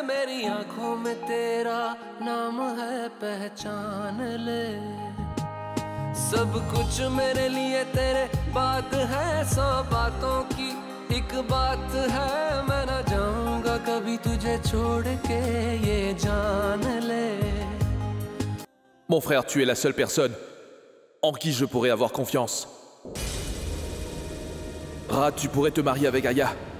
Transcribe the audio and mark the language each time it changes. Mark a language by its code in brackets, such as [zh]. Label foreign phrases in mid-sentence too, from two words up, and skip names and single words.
[hi] मेरी आंखों में तेरा नाम है पहचान ले, सब कुछ मेरे लिए तेरे बात है। 100 बातों की एक बात है, मैं ना जाऊंगा कभी तुझे छोड़ के, ये जान ले। [fr] Mon frère, tu es la seule personne en qui je pourrais avoir confiance. Ra, tu pourrais te marier avec Aya.